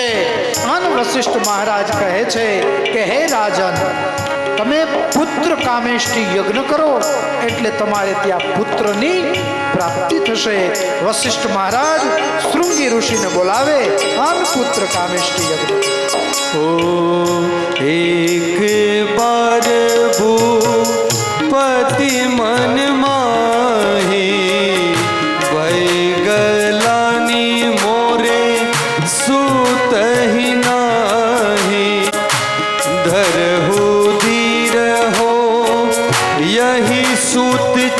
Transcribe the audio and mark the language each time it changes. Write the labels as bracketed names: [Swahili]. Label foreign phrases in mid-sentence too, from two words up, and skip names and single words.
[Gujarati] અને વશિષ્ઠ મહારાજ કહે છે કે હે રાજન, તમે પુત્ર કામેષ્ટિ યજ્ઞ કરો એટલે તમારે ત્યાં પુત્રની પ્રાપ્તિ થશે। વશિષ્ઠ મહારાજ શૃંગી ઋષિને બોલાવે અને પુત્ર કામેષ્ટિ યજ્ઞ। [Awadhi] ओ एक बार भूपति मन माही भय गलानी मोरे सूत ही नाही धरहु धीर हो यही सूत